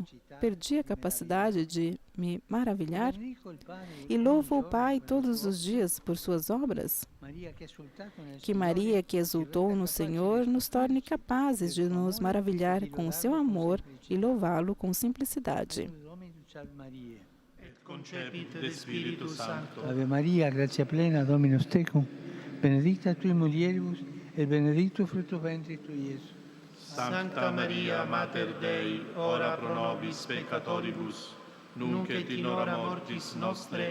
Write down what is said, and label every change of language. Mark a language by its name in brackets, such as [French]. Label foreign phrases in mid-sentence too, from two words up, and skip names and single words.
[Portuguese] Perdi a capacidade de me maravilhar? E louvo o Pai todos os dias por suas obras? Que Maria, que exultou no Senhor, nos torne capazes de nos maravilhar com o seu amor e louvá-lo com simplicidade. [Latin] concepit de Spiritu Sancto. Ave Maria, grazia plena, Dominus tecum, benedicta tui mulieribus, et benedictus fructus ventris tui, Iesus. Sancta Maria, Mater Dei, ora pro nobis peccatoribus, nunc et in hora mortis nostre.